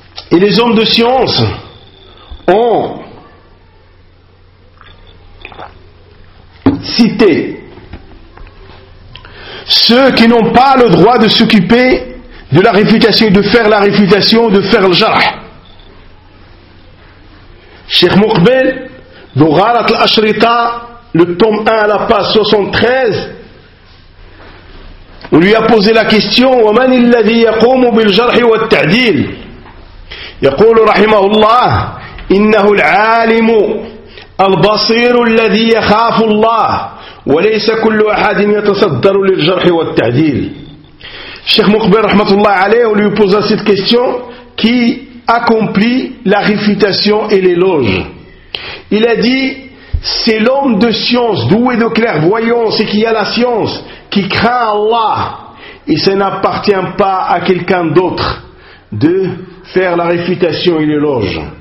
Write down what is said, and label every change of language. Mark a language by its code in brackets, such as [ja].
[fr] Et les hommes de science ont cité ceux qui n'ont pas le droit de s'occuper de la réfutation, de faire le jarh. Cheikh Cheikh Mouqbel, dans Gharat al-Ashrita, le tome 1 à la page 73, on lui a posé la question: « [ar] وَمَنِ الَّذِي يَقُومُ بِالْجَرْحِ وَالْتَعْدِيلِ ?» يقول رحمه الله: إنه العالم البصير الذي يخاف الله وليس كل أحد يتصدر للجرح والتعديل. الشيخ مقبل رحمة الله عليه [fr] lui posa cette question: qui accomplit la réfutation et l'éloge? Il a dit: c'est l'homme de science, doué de clairvoyance et qui a la science, qui craint Allah, et ça n'appartient pas à quelqu'un d'autre de faire la réfutation et l'éloge.